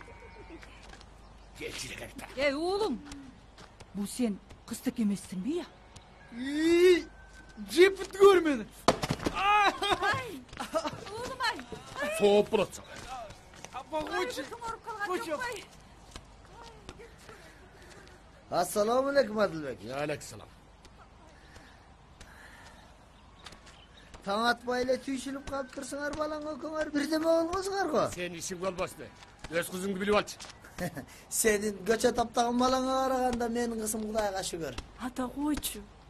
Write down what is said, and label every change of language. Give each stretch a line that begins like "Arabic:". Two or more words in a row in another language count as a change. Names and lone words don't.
Kyrgyz: Келчи керек. Уулум. Бул сен кыздык эмессиңби я? Жепит көр мени. Уулум ай. Сооп болот сага. Апа койчу. Койчу.
Uzbek: Assalomu alaykum Adilbek.
Kyrgyz: Алейкумсалам. Таң атпай эле түйшүлүп калып турсуңар балаңа көңөр бирдеме болгосуңар го. Сен ишиң болбосун. Өз кызыңды билип алчы. Сенин көчө таптаган балаңа караганда менин кызым Кудайга шүгүр. Ата койчу.